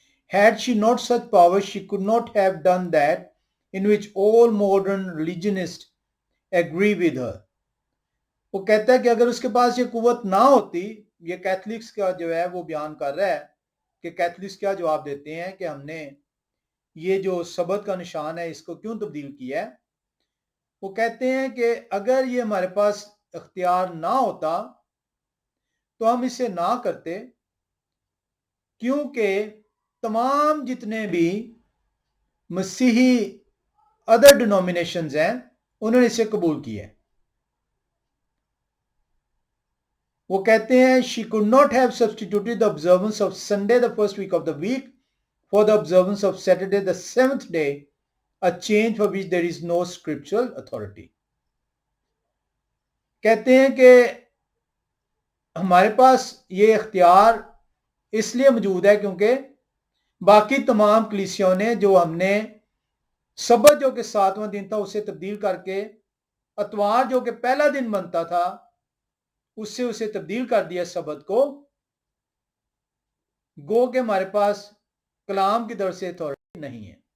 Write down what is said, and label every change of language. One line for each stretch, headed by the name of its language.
English: Had she not such power, she could not have done that in which all modern religionists agree with her.
Urdu: وہ کہتا ہے کہ اگر اس کے پاس یہ قوت نہ ہوتی, یہ کیتھولکس کا جو ہے وہ بیان کر رہا ہے کہ کیتھولکس کیا جواب دیتے ہیں کہ ہم نے یہ جو سبت کا نشان ہے اس کو کیوں تبدیل کیا ہے. وہ کہتے ہیں کہ اگر یہ ہمارے پاس اختیار نہ ہوتا تو ہم اسے نہ کرتے, کیونکہ تمام جتنے بھی مسیحی ادر ڈینومینیشنز ہیں انہوں نے اسے قبول کیا ہے. وہ کہتے ہیں
English: she could not have substituted the observance of Sunday the first week of the week for the observance of Saturday the 7th day, a change for which there is no scriptural authority.
Urdu: کہتے ہیں کہ ہمارے پاس یہ اختیار اس لیے موجود ہے کیونکہ باقی تمام کلیسیوں نے جو ہم نے سبت جو کہ 7واں دن تھا اسے تبدیل کر کے اتوار جو کہ پہلا دن بنتا تھا اس سے اسے تبدیل کر دیا سبت کو, گو کہ ہمارے پاس کلام کی طرف سے اتھارٹی نہیں ہے.